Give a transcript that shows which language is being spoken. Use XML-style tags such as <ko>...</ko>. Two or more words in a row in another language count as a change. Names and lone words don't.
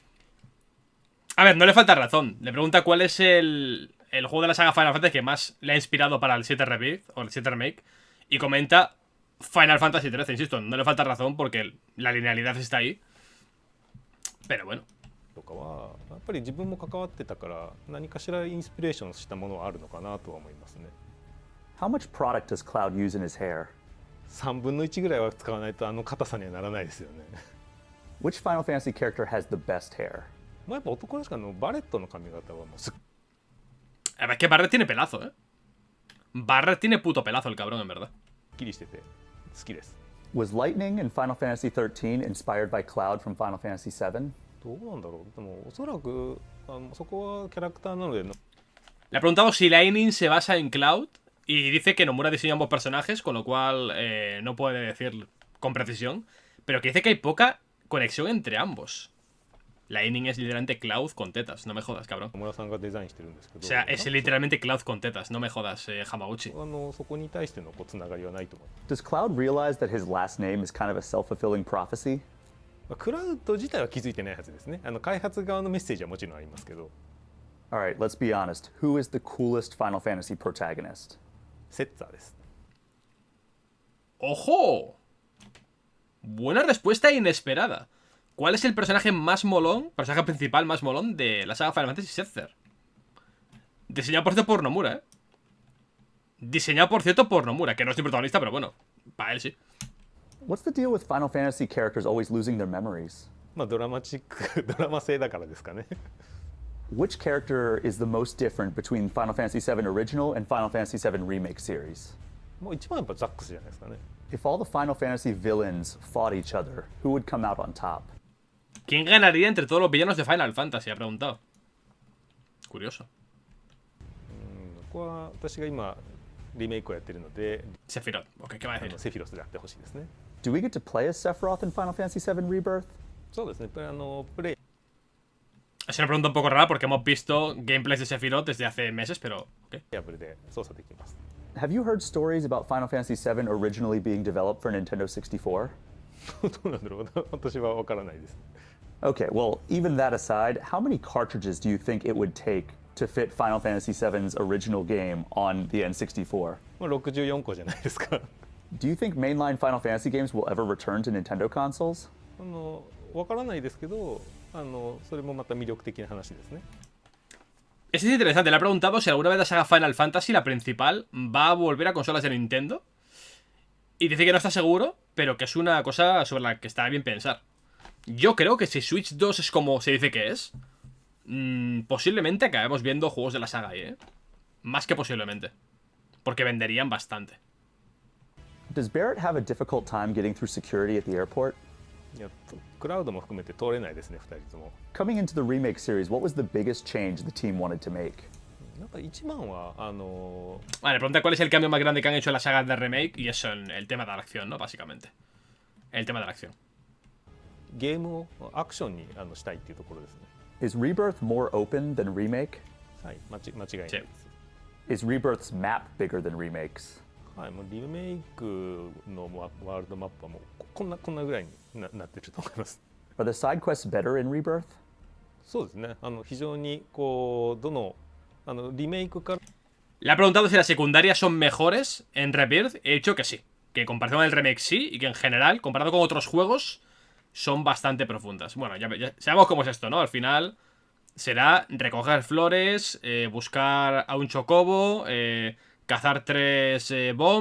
<es>A ver, no le falta razón. Le pregunta cuál es el juego de la saga Final Fantasy que más le ha inspirado para el 7 Rebirth o el 7 Remake. Y comenta Final Fantasy 13, insisto, no le falta razón porque la linealidad está ahí. Pero bueno.</es> <ja>とかはやっぱり自分も関わってたから何かしらインスピレーションしたものはあるのかなとは思いますね</ja> <en>How much product does Cloud use in his hair?</en> <ja>3 分の1ぐらいは使わないと硬さにはならないですよね</ja> <en>Which Final Fantasy character has the best hair?</en> <ja>やっぱ男の人バレットの髪型はもうすっ</ja> <es>A ver, es que Barret tiene pelazo, Barret tiene puto pelazo el cabrón, en verdad.</es> <ja>きりしてて好きです</ja> <en>Was Lightning in Final Fantasy XIII inspired by Cloud from Final Fantasy VII?</en> <ja>どうなんだろうでもおそらくそこはキャラクターなので</ja> <es>Le ha preguntado si Lightning se basa en Cloud y dice que Nomura diseña ambos personajes, con lo cual no puede decir con precisión, pero que dice que hay poca conexión entre ambos. Lightning es literalmente Cloud con tetas, no me jodas, cabrón.</es> <ja>野村さんがデザインしてるんですけど、</ja> <es>O sea, es literalmente Cloud con tetas, no me jodas, Hamaguchi.</es> <ja>そこに対してのつながりはないと思います。</ja> <en>Does Cloud realize that his last name is kind of a self-fulfilling prophecy?</en> <ja>クラウド自体は気づいてないはずですね。開発側のメッセージはもちろんありますけど。</ja> <en>Alright, let's be honest. Who is the coolest Final Fantasy protagonist?</en> <ja>セッツァーです。</ja> <es>¡Ojo! Buena respuesta inesperada. ¿Cuál es el personaje más molón, personaje principal más molón de la saga Final Fantasy VII? Diseñado por cierto por Nomura, ¿eh? Diseñado por cierto por Nomura, que no es el protagonista, pero bueno, para él sí.</es> <en>What's the deal with Final Fantasy characters always losing their memories?</en> <ja>ドラマ性だからですかね。</ja> <en>Which character is the most different between Final Fantasy VII Original and Final Fantasy VII Remake series?</en> <ja>もう一番やっぱザックスじゃないですかね。</ja> <en>If all the Final Fantasy villains fought each other, who would come out on top?</en> <es>¿Quién ganaría entre todos los villanos de Final Fantasy? Ha preguntado. Curioso.</es> <ja>ここは私が今リメイクをやってるので、 Sephiroth.</ja> <es>Ok, ¿qué va a decir?</es> <ja>セフィロスであってほしいですね。</ja> <en>Do we get to play as Sephiroth in Final Fantasy VII Rebirth?</en> <ja>そうですね。プレイ</ja> <es>Es una pregunta un poco rara porque hemos visto gameplays de Sephiroth desde hace meses, pero... ok.</es> <ja>アブルで操作できます。</ja> <en>Have you heard stories about Final Fantasy VII originally being developed for Nintendo 64?</en> <ja>どうなんだろうな。私は分からないです。</ja> <en>Okay, well, even that aside, how many cartridges do you think it would take to fit Final Fantasy VII's original game on the N64?</en> <ja>64個じゃないですか。</ja> <en>Do you think mainline Final Fantasy games will ever return to Nintendo consoles?</en> <ja>分からないですけど、それもまた魅力的な話ですね。</ja> <es>Esto es interesante, le ha preguntado si alguna vez la saga Final Fantasy, la principal, va a volver a consolas de Nintendo. Y dice que no está seguro, pero que es una cosa sobre la que está bien pensar. Yo creo que si Switch 2 es como se dice que es, posiblemente acabemos viendo juegos de la saga ahí, ¿eh? Más que posiblemente. Porque venderían bastante.</es> <en>Does Barrett have a difficult time getting through security at the airport?</en> <ja>いやクラウドも含めて通れないですね、2人とも。</ja> <en>Coming into the remake series, what was the biggest change the team wanted to make?</en> <ja>なんか一番は</ja> <es>Vale, pregunta cuál es el cambio más grande que han hecho en la saga de remake. Y eso, el tema de la acción, ¿no? Básicamente. El tema de la acción.</es> <ja>ゲームをアクションにしたいっていうところですね。</ja> <en>Is Rebirth more open than Remake?</en> <ja>はい、間違いないです。</ja> <en>Is Rebirth's map bigger than Remake's?</en> <ja>はい、もうリメイクのワールドマップはもうこんなぐらいになってると思います。</ja> <en>Are the side quests better in Rebirth?</en> <ja>そうですね。非常にこうどのリメイクから</ja> <es>Le ha preguntado si las secundarias son mejores en Rebirth. He dicho que sí. Que en comparación con el remake sí. Y que en general, comparado con otros juegos, son bastante profundas. Bueno, ya sabemos cómo es esto, ¿no? Al final será recoger flores, buscar a un chocobo, cazar 3 bombs.</es>